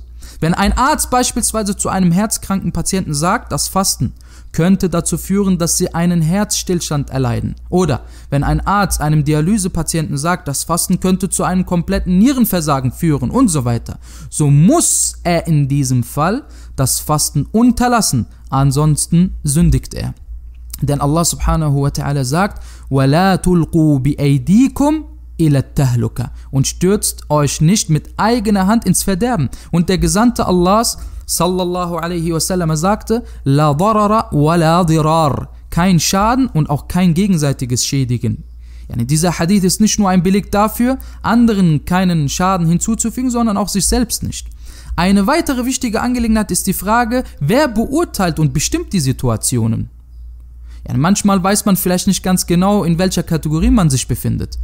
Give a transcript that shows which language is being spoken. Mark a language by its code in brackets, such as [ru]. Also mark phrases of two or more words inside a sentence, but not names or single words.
[de] Wenn ein Arzt beispielsweise zu einem herzkranken Patienten sagt, das Fasten könnte dazu führen, dass sie einen Herzstillstand erleiden. Oder wenn ein Arzt einem Dialysepatienten sagt, das Fasten könnte zu einem kompletten Nierenversagen führen und so weiter, so muss er in diesem Fall das Fasten unterlassen, ansonsten sündigt er. Denn Allah [ar] سبحانه وتعالى [de] sagt, [ar] وَلَا تُلْقُوا بِأَيْدِيكُمْ إلى التهلكة, [de] und stürzt euch nicht mit eigener Hand ins Verderben. Und der Gesandte Allahs [ar] صلى الله عليه وسلم [de] sagte, [ar] لا ضرر ولا ضرار, [de] kein Schaden und auch kein gegenseitiges Schädigen. Dieser Hadith ist nicht nur ein Beleg dafür, anderen keinen Schaden hinzuzufügen, sondern auch sich selbst nicht. Eine weitere wichtige Angelegenheit ist die Frage, wer beurteilt und bestimmt die Situationen? Manchmal weiß man vielleicht nicht ganz genau, in welcher Kategorie man sich befindet.